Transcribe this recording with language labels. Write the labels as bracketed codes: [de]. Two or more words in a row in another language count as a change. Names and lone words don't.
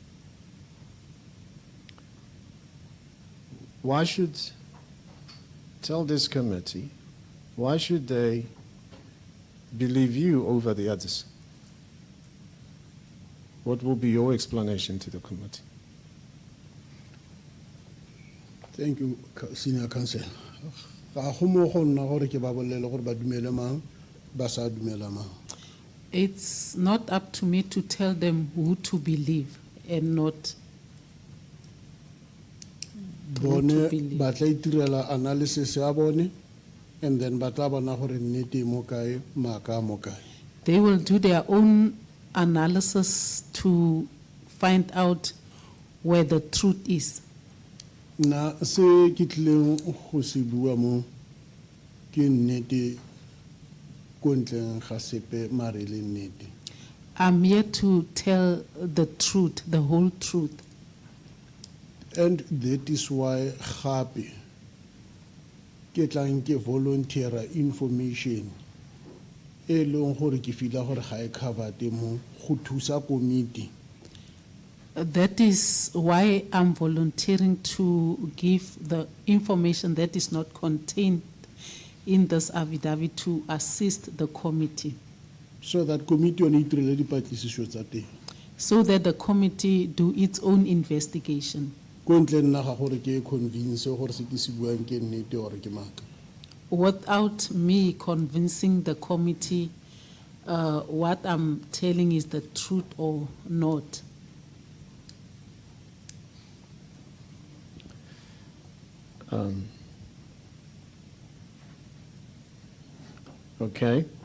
[en] Why should, tell this committee, why should they believe you over the others? What will be your explanation to the committee? Thank you, Senior Counsel. [tn] Ga go mo go nna gore ke ba bolele gore ba dumele mang, ba sa dumela mang. [en] It's not up to me to tell them who to believe and not who to [tn] Bone [en] believe. [tn] ba tla itirela analysis ya bone, [en] and then [tn] ba tla bona gore nnete e mo kae, maaka a mo kae. [en] They will do their own analysis to find out where the truth is. [tn] Na se ke tlileng go se bua mo ke nnete ko ntleng ga sepe mare le nnete. [en] I'm here to tell the truth, the whole truth. And that is why [tn] gape ke tlang ke [en] volunteer information [tn] e leng gore ke fila gore ga e covered mo go thusa committee. [en] That is why I'm volunteering to give the information that is not contained in this affidavit to assist the committee, [tn] So that committee on itirele dipatlisiso tsa teng. [en] so that the committee do its own investigation. [tn] Ko ntle nna ga gore ke convince gore se ke se buang ke nnete or ke maaka. [en] Without me convincing the committee what I'm telling is the truth or not. Okay.